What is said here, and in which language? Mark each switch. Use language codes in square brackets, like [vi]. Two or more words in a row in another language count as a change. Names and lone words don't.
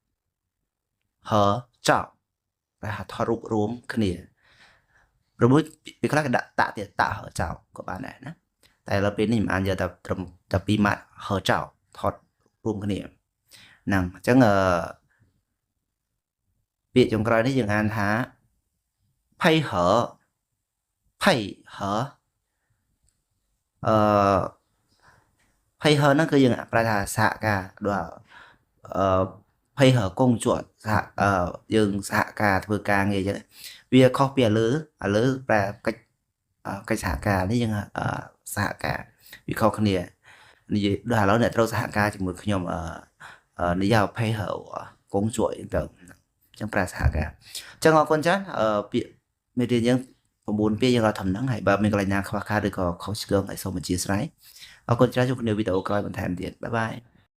[km] តែថាថតរូបរួមគ្នាព្រោះពេលខ្លះគេដាក់តាក់ទៀតតាក់ហឺចោក៏បានដែរណាតែដល់ពេលនេះខ្ញុំអានយកតែត្រឹមតែ2ម៉ាត់ហឺចោថតរួមគ្នាហ្នឹងអញ្ចឹងពាក្យចុងក្រោយនេះយើងអានថា [zh] 配合配合 [km] 配合ហ្នឹងគឺយើងប្រែថាសហការដល់ [zh] 配合工作 [km] យើងសហការធ្វើការងារអញ្ចឹង វាខុសពីឥឡូវប្រែកិច្ចសហការនេះយើងសហការវាខុសគ្នានិយាយដល់ឥឡូវអ្នកត្រូវសហការជាមួយខ្ញុំនិយាយ [zh] 配合工作 [km] អញ្ចឹងចឹងប្រាសហការអញ្ចឹងអរគុណចាស់ពាក្យមេរៀនយើង9ពាក្យយើងរកធំហ្នឹងហើយបើមានកន្លែងណាខ្វះខាតឬក៏ខុសឆ្គងឲ្យសូមអធិស្ឋានអរគុណច្រើនជួបគ្នាវីដេអូក្រោយបន្ថែមទៀតបាយបាយ